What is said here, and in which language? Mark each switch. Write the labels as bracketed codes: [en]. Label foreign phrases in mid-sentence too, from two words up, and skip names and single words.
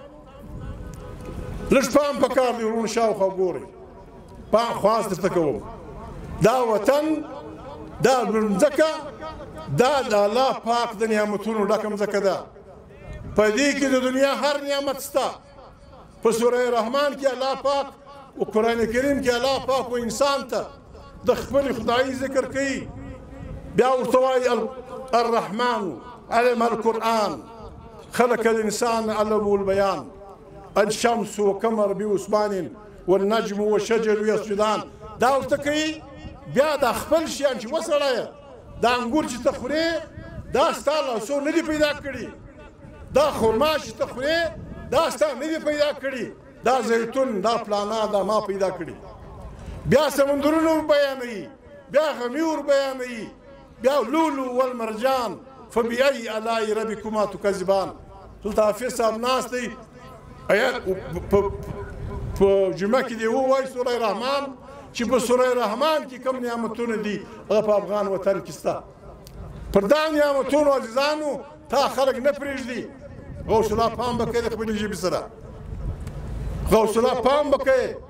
[ps] لږ پام پکار دی ورونو شاوخوا ګورئ پام خواست درته کوم دا وطن دا ځمکه دا د الله پاک د نعمتونو ډکه مځکه ده په دې کې د دنیا هر نعمت شته په سوره رحمان کې الله پاک او قرآن کریم کې الله پاک و انسان ته د خپل خدایي ذکر کوي بیا ورته وایي [ar] الرحمن علم القرآن خلق الإنسان علمه البيان الشمس وقمر بحسبان والنجم والشجر يسجدان [ps] دا ورته کوي بیا د خپل شیان چې وسړیه دا انګور چې ته خورې دا ستا لاسو نه دي پیدا کړي دا خرما چې ته خورې دا ستا نه دي پیدا کړي دا زیتون دا پلانا دا ما پیدا کړي بیا سمندرونه بیانوي بیا غمیور بیانوي بیا لولو [ar] والمرجان فبأي آلاء ربكما تكذبان [ps] دلته حافظ صاحب ناست دی آیات په جمعه کې دی ووایي سوره رحمان چې په سوره رحمان کې کوم نعمتونه دي هغه په افغان وطن کې شته پر دا نعمتونو عزیزانو تا خلک نه پرېږدي غوث الله پام به کوي [ar] د خپلې ژبې سره غوث الله پام به کوي